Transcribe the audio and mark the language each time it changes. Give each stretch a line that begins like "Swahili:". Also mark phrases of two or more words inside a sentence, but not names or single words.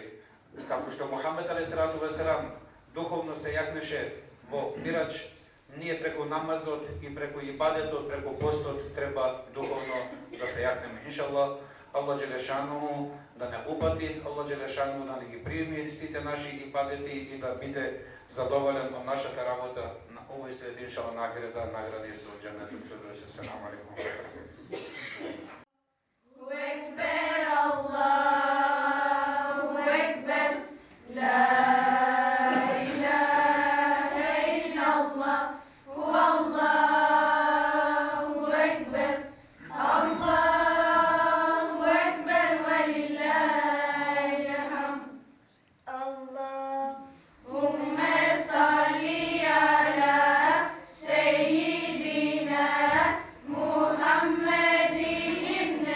Macedonian: Како што Мухамед
Arabic: عليه الصلاة والسلام
Macedonian: духовно се јакнеше во мираџ, ние преку намазот и преку ибадетот, преку постот треба духовно да се јакнеме. Иншаллах,
Arabic: الله جل شأنه
Macedonian: да не упати,
Arabic: الله جل شأنه
Macedonian: да не ги прими сите наши ибадети и да биде задоволен од нашата работа на овој свет, иншаллах, награди со
Arabic: جنة الفردوس. السلام عليكم. أكبر الله أكبر لا إله إلا الله هو الله أكبر الله أكبر ولله الحمد اللهم صل على سيدنا محمد